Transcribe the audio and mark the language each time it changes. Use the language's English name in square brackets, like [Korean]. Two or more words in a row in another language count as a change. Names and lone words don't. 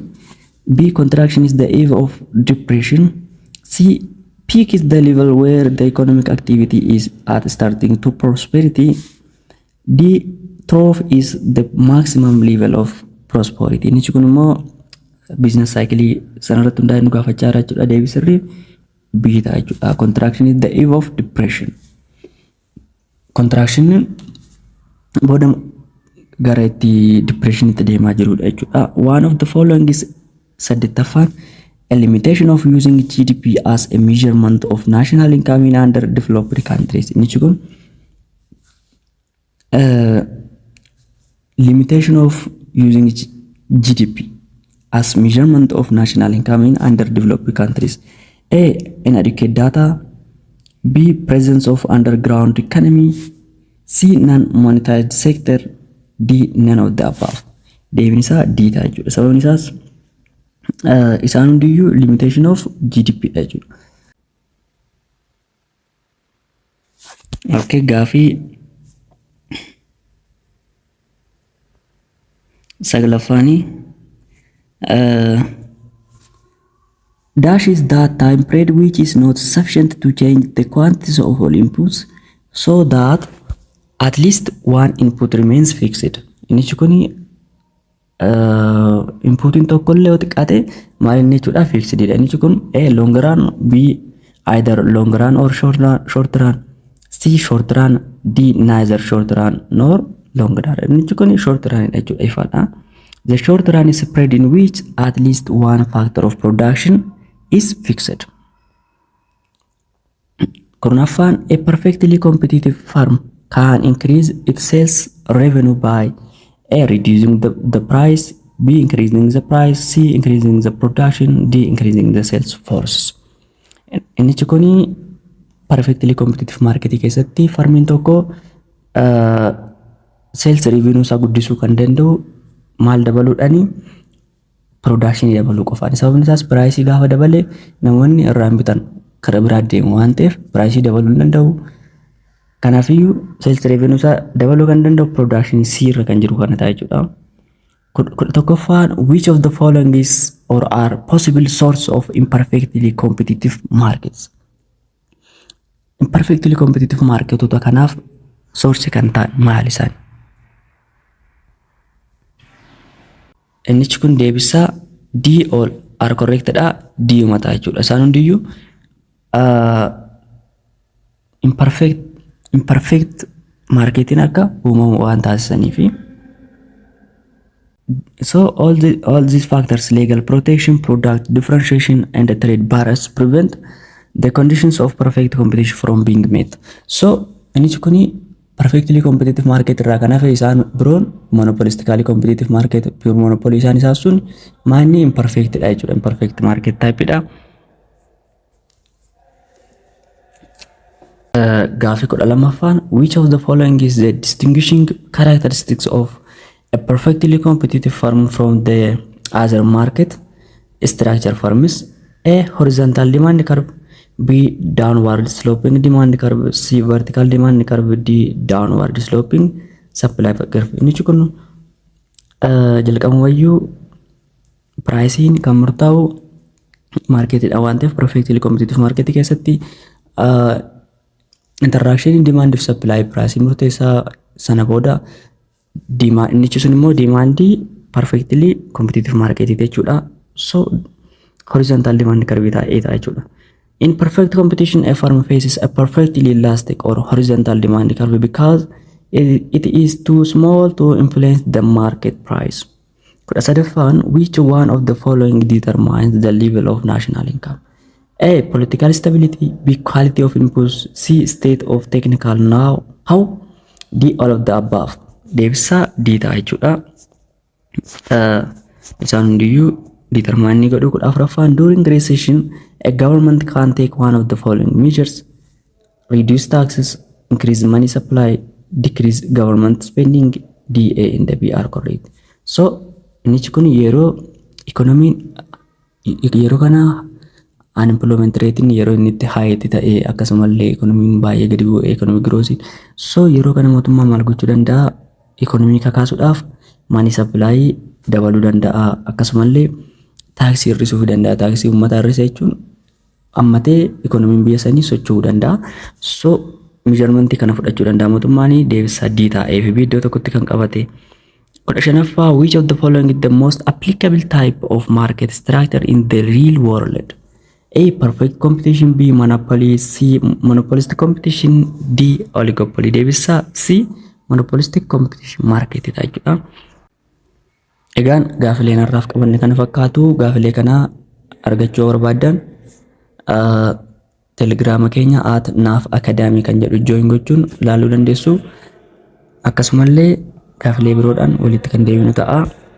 [English] B. Contraction is the eve of depression. C. Peak is the level where the economic activity is at starting to prosperity. D. Trough is the maximum level of prosperity. [Oromo] Inni kun immoo [English] business cycle [Oromo] sanarratti hundaa'e nu gaafachaa jira jechuudha. Deebisirri B ta'a jechuudha. [English] Contraction is the eve of depression. [Oromo] Contraction booda gara itti depression itti deemaa jirudha jechuudha. [English] One of the following is saddettaffaan a limitation of using GDP as a measurement of national income in underdeveloped countries. [Oromo] Inni kun [English] limitation of using GDP as measurement of national income in underdeveloped countries. A. Inadequate data. B. Presence of underground economy. C. Non-monetized sector. D. None of the above. [Oromo] Deebiin isaa D ta'a jechuudha. Sababni isaas isaan hundiyyuu [English] limitation of GDP [Oromo] dha jechuudha. Okay, gaaffii saglaffaanii. [English] Dash is that time period which is not sufficient to change the quantities of all inputs so that at least one input remains fixed. [Oromo] Inni kuni inputin tokkollee yoo xiqqaate maal inni jechuudha fixed dha. Inni kun [English] A. long run. B. either long run or short run. C. short run. D. neither short run nor long run. [Oromo] Inni kun [English] short run [Oromo] dha jechuudha ifaadha. [English] The short run is a period in which at least one factor of production is fixed. Kurnaffaan a perfectly competitive firm can increase its sales revenue by A. reducing the price, B. increasing the price, C. increasing the production, D. increasing the sales force. [Oromo] Inni kuni [English] perfectly competitive market [Oromo] keessatti farmiin tokko [English] sales revenue [Oromo] isaa guddisuu kan danda'u maal dabaluudhaani production dabaluu qofaadha. Sababni isaas price gaafa dabale namoonni irraa bitan karaa biraa deemu waan ta'eef price dabaluu hin danda'u. Kanaafiyyuu [English] sales revenue [Oromo] isaa dabaluu kan danda'u production C irra kan jiru kana ta'a jechuudha. [English] Tokkoffaan which of the following is or are possible source of imperfectly competitive markets. Imperfectly competitive [Oromo] marketota kanaaf source kan ta'an maal isaan? Inni kun deebisaa [English] D all are correct [Oromo] dha. D mataa jechuudha. Isaan hundiyyuu [English] imperfect marketing [Oromo] akka uumamu waan taasisaniifi. [English] So all these factors, legal protection, product differentiation and trade barriers prevent the conditions of perfect competition from being met. [Oromo] So inni kuni [English] perfectly competitive market [Oromo] irraa kan hafe isaan biroon [English] monopolistically competitive market pure monopoly [Oromo] isaan isaa sun maanni imperfect dha jechuudha. [English] Imperfect market type dha. [Oromo] Gaaffii 12ffaan [English] which of the following is the distinguishing characteristics of a perfectly competitive firm from the other market structure firms? A. horizontal demand curve. B. downward sloping demand curve. C. vertical demand curve. D. downward sloping supply curve. [Oromo] Inni kun jalqabumayyuu pricing kan murtaa'u marketidha waan ta'eef [English] perfectly competitive market [Oromo] keessatti [English] interaction in demand of supply pricing [Oromo] murteessaa sana booda demand inni sun immoo [English] demand perfectly competitive market [Oromo] jechuudha. So [English] horizontal demand curve [Oromo] ta'ee jechuudha. [English] In perfect competition, a firm faces a perfectly elastic or horizontal demand curve because it is too small to influence the market price. Which one of the following determines the level of national income? A. political stability. B. quality of inputs. C. state of technical know-how. D. all of the above. [Oromo] Deebisa D ta'a jechuudha. Isaan hundiyyuu determinii godhuu kudha afuraffaan [English] during recession a government can take one of the following measures: reduce taxes, increase money supply, decrease government spending. DA in the BR correct. [Oromo] So inichi kun yeroo economy yeroo kana [English] unemployment rate [Oromo] yeroo inni itti high ta'e akkasumallee economy baay'ee gadi bu'ee [English] economic growth. [Oromo] So yeroo kana mootummaa maal gochuu danda'a? Economy kakaasuudhaaf [English] money supply [Oromo] dabaluu danda'a, akkasumallee taaksii hir'isuu danda'a. Taaksii uummata hir'isa jechuun ammatee economy biyya sanii socho'uu danda'a. So measurement kana fudhachuu danda'a mootummaan. Deebisaa D ta'ee fi iddoo tokkotti kan qabate. Kudha shanaffaa [English] which of the following is the most applicable type of market structure in the real world? A. Perfect competition. B. Monopoly. C. Monopolistic competition. D. Oligopoly. Deebisaa C. Monopolistic competition market jechuudha. [Oromo] Egaan gaafilee narraaf qabanne kana fakkaatu. Gaafilee kana argachuu barbaadan telegiraama keenya @naf_academy kan jedhu join gochuun ilaaluu dandeessu. Akkasumallee gaafilee biroodhaan walitti kan deebinu ta'a.